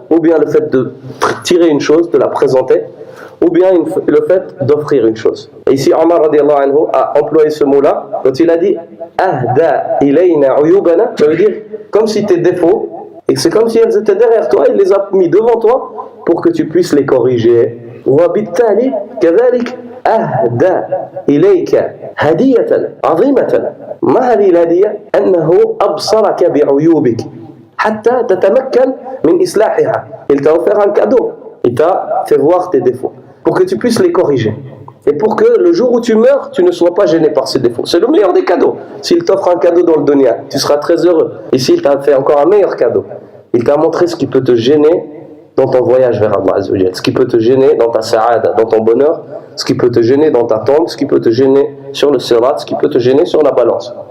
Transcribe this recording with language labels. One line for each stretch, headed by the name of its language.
French: Ou bien le fait de tirer une chose, de la présenter, ou bien le fait d'offrir une chose. Et ici, Omar radiyallahu anhu a employé ce mot-là, quand il a dit
Arabic: ahda ilayna uyubana,
French: ça veut dire comme si tes défauts, et c'est comme si elles étaient derrière toi, il les a mis devant toi pour que tu puisses les corriger.
Arabic: وبالتالي كذلك أهدى إليك هدية عظيمة. ما هذه الهدية؟ أنه أبصرك بعيوبك حتى تتمكن من إصلاحها.
French: Il t'a offert un cadeau, il t'a fait voir tes défauts pour que tu puisses les corriger. Et pour que le jour où tu meurs, tu ne sois pas gêné par ces défauts. C'est le meilleur des cadeaux. S'il t'offre un cadeau dans le dunya, tu seras très heureux. Et s'il t'a fait encore un meilleur cadeau, il t'a montré ce qui peut te gêner dans ton voyage vers Allah Azza wa Jalla, ce qui peut te gêner dans ta sa'ada, dans ton bonheur, ce qui peut te gêner dans ta tombe, ce qui peut te gêner sur le sirat, ce qui peut te gêner sur la balance.